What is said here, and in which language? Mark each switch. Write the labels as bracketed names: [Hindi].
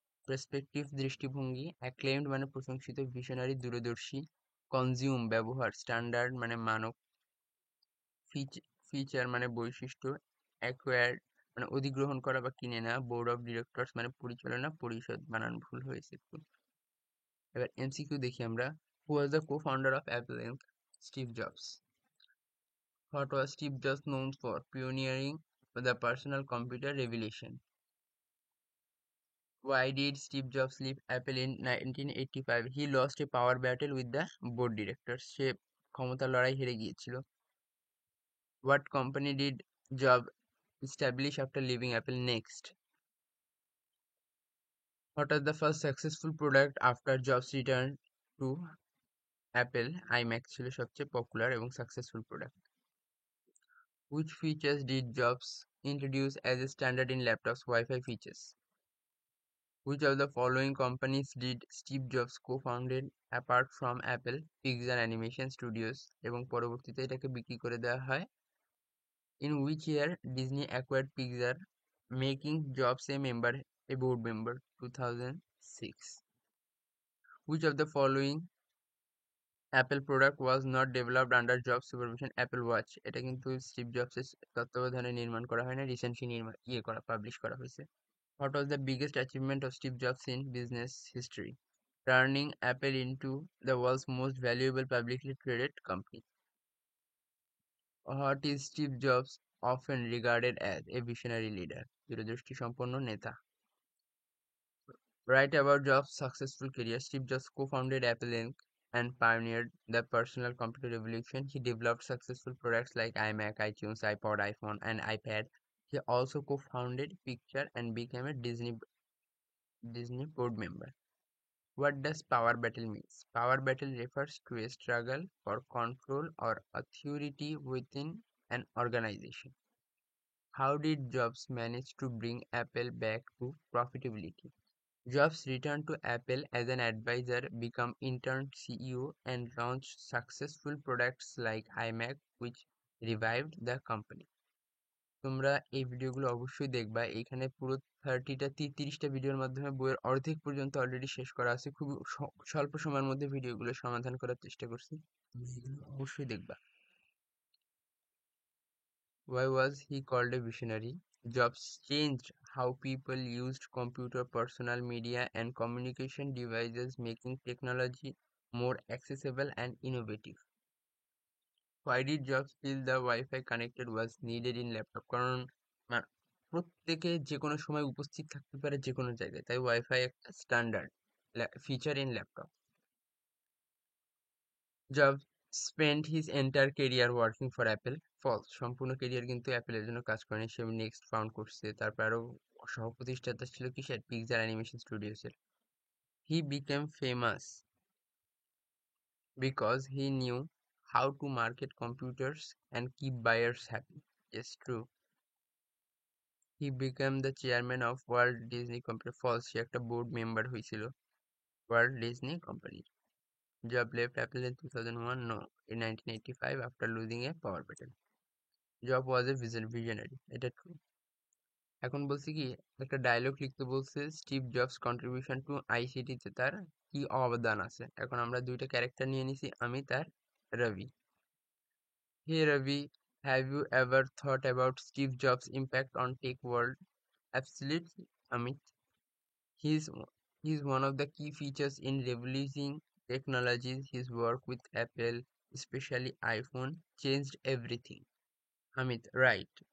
[Bangla] Perspective দৃষ্টিভঙ্গি। অ্যাক্লেইমড মানে প্রশংসিত, ভিশনারি দূরদর্শী। কনজিউম ব্যবহার, স্ট্যান্ডার্ড মানে মানক। ফিচার মানে বৈশিষ্ট্য। অ্যাকোয়ার্ড মানে অধিগ্রহণ করা বা কিনে নেওয়া। বোর্ড অফ ডিরেক্টরস মানে পরিচালনা পরিষদ, বানান ভুল হয়েছে একটু। এবার এমসিকিউ দেখি আমরা। [English] Who was the co-founder of Apple Inc? Steve Jobs. What was Steve Jobs known for? Pioneering the personal computer revolution. Why did Steve Jobs leave Apple in 1985? He lost a power battle with the board directors. [Bangla] সে ক্ষমতার লড়াই হেরে গিয়েছিল। [English] What company did Jobs establish after leaving Apple? Next. What was the first successful product after Jobs returned to Apple? [Bangla] iMac ছিল সবচেয়ে popular এবং successful product. [English] Which features did Jobs introduce as a standard in laptops? Wi-Fi features. Which of the following companies did Steve Jobs co-founded apart from Apple? [Bangla] Pixar Animation Studios এবং পরবর্তীতে এটাকে বিক্রি করে দেওয়া হয়। [English] In which year Disney acquired Pixar, making Jobs a board member? 2006. Which of the following Apple product was not developed under Jobs supervision? [Bangla] Apple Watch এটা কিন্তু Steve জবসের তত্ত্বাবধানে নির্মাণ করা হয় না, রিসেন্টলি পাবলিশ করা হয়েছে। [English] What was the biggest achievement of Steve Jobs in business history? Turning Apple into the world's most valuable publicly traded company. What is Steve Jobs often regarded as? A visionary leader, [Bangla] দূরদৃষ্টি সম্পন্ন নেতা। [English] Write about Jobs' successful career. Steve Jobs co-founded Apple Inc. and pioneered the personal computer revolution. He developed successful products like iMac, iTunes, iPod, iPhone, and iPad. He also co-founded Pixar and became a Disney board member. What does power battle means? Power battle refers to a struggle for control or authority within an organization. How did Jobs manage to bring Apple back to profitability? Jobs returned to Apple as an advisor, became interim CEO, and launched successful products like iMac, which revived the company. [Bangla] তোমরা এই ভিডিওগুলো অবশ্যই দেখবা। এখানে পুরো 30টা ভিডিওর মাধ্যমে বইয়ের অর্ধেক পর্যন্ত অলরেডি শেষ করা আছে। খুব স্বল্প সময়ের মধ্যে ভিডিওগুলো সমাধান করার চেষ্টা করছি। তুমি এগুলো অবশ্যই দেখবা। [English] Why was he called a visionary? Jobs changed how people used computer, personal media, and communication devices, making technology more accessible and innovative. Why did Jobs feel the Wi-Fi connected was needed in laptop? কারণ [Bangla] প্রত্যেকে যে কোনো সময় উপস্থিত থাকতে পারে যে কোনো জায়গায়, তাই ওয়াইফাই একটা [English] Standard feature in laptop. Job spend his entire career working for Apple, false. [Bangla] সম্পূর্ণ কেরিয়ার কিন্তু অ্যাপেলের জন্য কাজ করেনি, সে নেক্সট ফাউন্ড করছে। তারপর আরো সহ-প্রতিষ্ঠাতা ছিল কিসের, Pixar animation স্টুডিওসের। [English] He became famous because he knew how to market computers and keep buyers happy. Yes, true. He became the chairman of Walt Disney Company. False. [Bangla] সে একটা বোর্ড মেম্বার হয়েছিল Walt Disney Company. [English] Job left Apple in 2001. No, in 1985 after losing a power battle. Job was a visionary. [Bangla] এটা [English] true. [Bangla] এখন বলছি কি, একটা dialogue লিখতে বলছে [English] Steve Jobs contribution to ICT [Bangla] তে তার কি অবদান আছে। এখন আমরা দুইটা ক্যারেক্টার নিয়ে নিছি, আমি তার রবি। [English] Hey Ravi, have you ever thought about Steve Jobs' impact on tech world? Absolutely, Amit. He's he's one of the key features in revolutionizing technologies. His work with Apple, especially iPhone, changed everything. Amit, right.